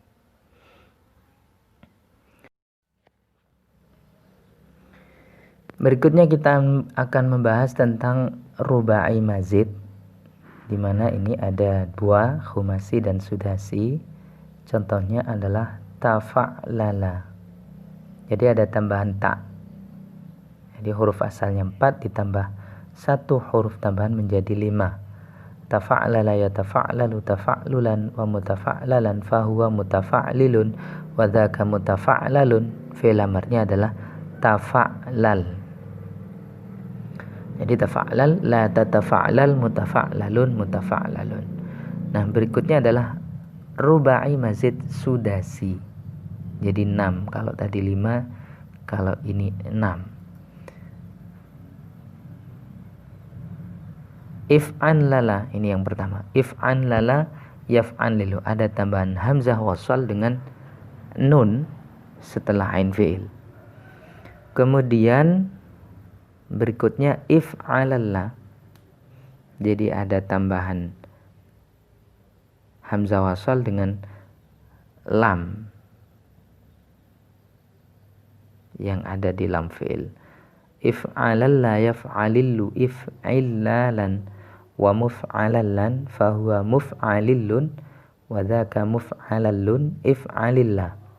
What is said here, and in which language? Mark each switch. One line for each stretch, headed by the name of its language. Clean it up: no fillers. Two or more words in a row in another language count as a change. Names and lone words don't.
Indonesian: Berikutnya kita akan membahas tentang rubai mazid, di mana ini ada 2, khumasi dan sudasi. Contohnya adalah tafa'lala. Jadi ada tambahan ta. Jadi huruf asalnya 4 ditambah 1 huruf tambahan menjadi 5.
Arabic: تفعلل يتفعلل تفعللا ومتفعللا فهو متفعلل وذاك متفعلل.
Indonesian: Fi'il amarnya adalah tafa'lal.
Arabic: Jadi تفعلل، لا تتفعلل، متفعلل، متفعلل.
Indonesian: Nah, berikutnya adalah rubai mazid sudasi. Jadi 6. Kalau tadi 5, kalau ini 6.
Arabic: افعنلل,
Indonesian: ini yang pertama.
Arabic: افعنلل يفعنلل.
Indonesian: Ada tambahan hamzah wasal dengan nun setelah ain fi'il. Kemudian berikutnya if'alalla. Jadi ada tambahan hamzah wasal dengan lam yang ada di lam fi'il.
Arabic: افعلل يفعلل افعلالا ومفعللا فهو مفعلل وذاك مفعلل افعلل.